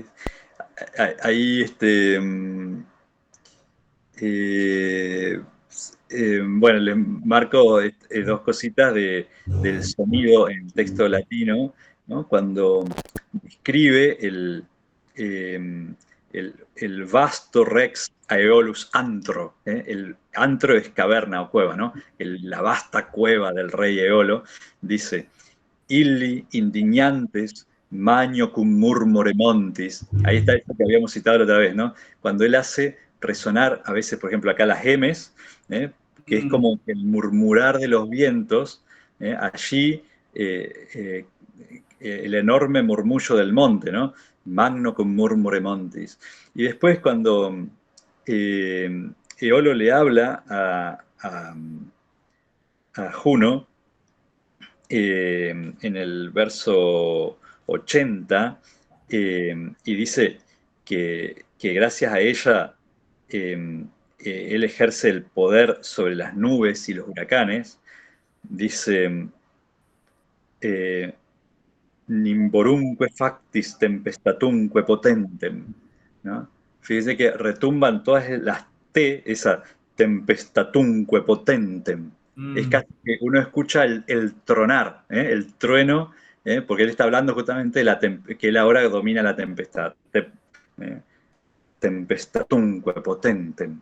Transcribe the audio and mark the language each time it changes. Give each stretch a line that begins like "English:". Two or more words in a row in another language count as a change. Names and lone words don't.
Spanish: Ahí, Eh, bueno, les marco dos cositas del sonido en texto latino, ¿no? Cuando describe eh, el
Latin: vasto rex aeolus antro,
Spanish: ¿eh? El antro es caverna o cueva, ¿no? La vasta cueva del rey Eolo, dice,
Latin: illi indignantes magno cum murmure montis.
Spanish: Ahí está esto que habíamos citado la otra vez, ¿no? Cuando él hace resonar, a veces, por ejemplo, acá las gemes, ¿eh? Que es Mm. como el murmurar de los vientos, allí eh, eh, el enorme murmullo del monte, ¿no?
Latin: Magno cum murmure montis.
Spanish: Y después cuando Eolo le habla a Juno, en el verso 80, y dice que gracias a ella él ejerce el poder sobre las nubes y los huracanes. Dice,
Latin: eh, nimborumque factis tempestatumque potentem,
Spanish: ¿no? Fíjese que retumban todas las T, esa
Latin: tempestatumque potentem.
Spanish: Es Mm. casi que uno escucha el tronar, el trueno, porque él está hablando justamente de que él ahora domina la tempestad.
Latin: Eh, tempestatumque potentem.